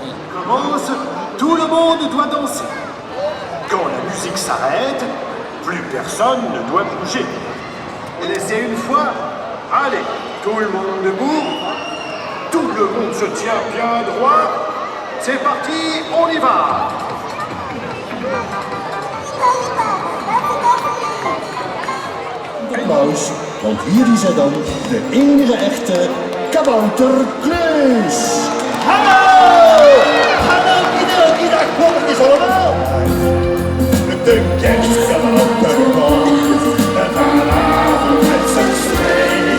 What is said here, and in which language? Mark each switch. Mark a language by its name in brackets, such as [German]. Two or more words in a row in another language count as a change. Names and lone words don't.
[French] Commence, tout le monde doit danser. Quand la musique s'arrête, plus personne ne doit bouger. Laissez une fois. Allez, tout le monde debout. Tout le monde se tient bien droit. C'est parti, on y va. [Dutch] Applaus, want hier is hij dan, de enige echte kabouter Klus. Hallo! Hallo, kidoki, dag poppetjes allemaal. De kerstkabouter komt, en vanavond met zijn slee.